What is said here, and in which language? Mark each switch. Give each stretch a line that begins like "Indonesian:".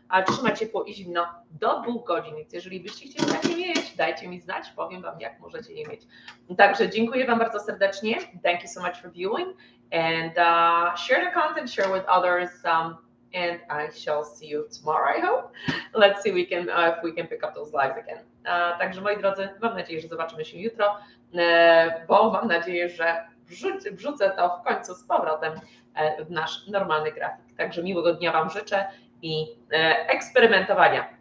Polish: trzymać ciepło i zimno do 2 godzin. Więc jeżeli byście chcieli takie mieć, dajcie mi znać, powiem Wam, jak możecie je mieć. Także dziękuję Wam bardzo serdecznie.
English: Thank you so much for viewing. And share the content, share with others. And I shall see you tomorrow, I hope. Let's see if we can pick up those lives again.
Polish: Także moi drodzy, mam nadzieję, że zobaczymy się jutro, bo mam nadzieję, że wrzucę to w końcu z powrotem w nasz normalny grafik. Także miłego dnia Wam życzę i eksperymentowania.